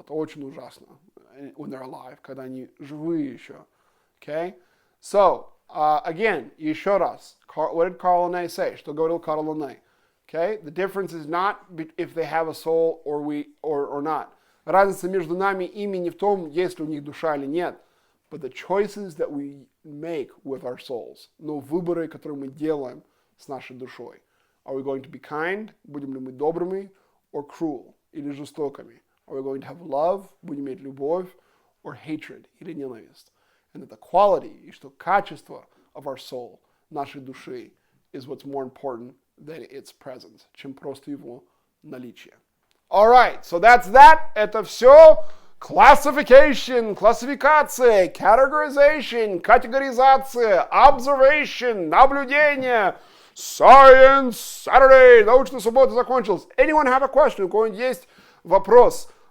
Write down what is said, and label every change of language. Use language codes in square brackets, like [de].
[ru] Это очень ужасно [en] when they're alive, [ru] когда они живые еще. Okay? [en] So, again, [ru] еще раз. [en] What did Carl Linné say? [ru] Что говорил Карл Линней? [en] Okay? The difference is not if they have a soul or not. [ru] Разница между нами и ими не в том, есть ли у них душа или нет, [en] but the choices that we make with our souls. [ru] Но выборы, которые мы делаем с нашей душой. [en] Are we going to be kind? [ru] Будем ли мы добрыми? [en] Or cruel? [ru] Или жестокими? [en] Are we going to have love? [ru] Будем иметь любовь? [en] Or hatred? [ru] Или ненависть? [en] And that the quality, [ru] и что качество [en] of our soul, [ru] нашей души, [en] is what's more important than its presence, [ru] чем просто его наличие. [en] Alright, so that's that. [ru] Это все. [en] Classification, классификация, categorization, категоризация, observation, наблюдение, Science Saturday, [ru] научная суббота закончилась. [en] Anyone have a question? [ru] У кого-нибудь есть вопрос?